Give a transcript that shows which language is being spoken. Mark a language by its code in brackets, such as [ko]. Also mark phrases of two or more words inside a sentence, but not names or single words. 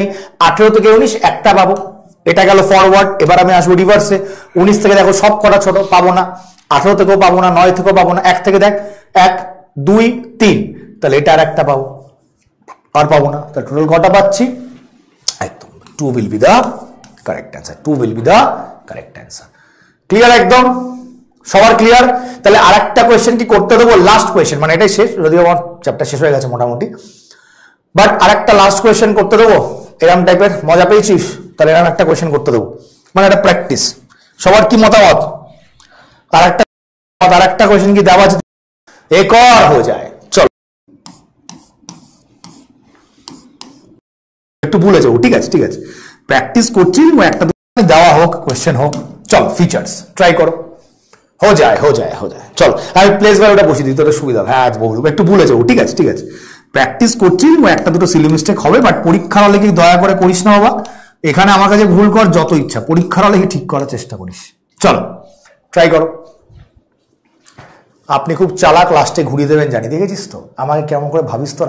[bn] 18 থেকে 19, একটা পাবো। এটা গেল ফরওয়ার্ড। এবার আমি আসবো রিভার্সে। 19 থেকে দেখো সব কটা ছোট, পাবো না। 18 থেকেও পাবো না, 9 থেকেও পাবো না। 1 থেকে দেখ 1 2 3, তাহলে এটা আর একটা পাবো, আর পাবো না। তাহলে টোটাল কটা পাচ্ছি? [en] 2 will be the correct answer. 2 will be the correct answer. [bn] ক্লিয়ার একদম সবার ক্লিয়ার? তাহলে আরেকটা কোয়েশ্চেন কি করতে দেবো, [en] last question, [bn] মানে এটাই শেষ, যদিও আমার চ্যাপ্টার শেষ হয়ে গেছে মোটামুটি, বাট আরেকটা [en] last question [bn] করতে দেবো। এরকম টাইপের মজা পেয়েছিস, তাহলে এরকম একটা কোয়েশ্চেন করতে দেবো, মানে একটা প্র্যাকটিস। সবার কি মতামত? আরেকটা কোয়েশ্চেন কি দেওয়া আছে? [hi] এক और हो जाए, [bn] চলো একটু ভুলে যাবো, ঠিক আছে ঠিক আছে, প্র্যাকটিস করছি, একটা দেওয়া হোক কোয়েশ্চেন হোক। চলো ফিচার্স ট্রাই করো, [hi] हो जाए हो जाए हो जाए। [bn] চলো আমি প্লেস বাই ওটা বসিয়ে দিই, তোদের সুবিধা। হ্যাঁ আজ বহু একটু ভুলে যাবো, ঠিক আছে ঠিক আছে, প্র্যাকটিস করছি, একটা দুটো [en] silly mistake [bn] হবে, বাট পরীক্ষার হলে কি দয়া করে করিস না বাবা। এখানে আমার কাছে ভুল কর যত ইচ্ছা, পরীক্ষার হলে কি ঠিক করার চেষ্টা করিস। চলো ট্রাই করো। আপনি খুব চালাক, লাস্টে ঘুরিয়ে দেবেন জানি, দেখেছিস তো আমাকে কেমন করে ভাবিস তোরা।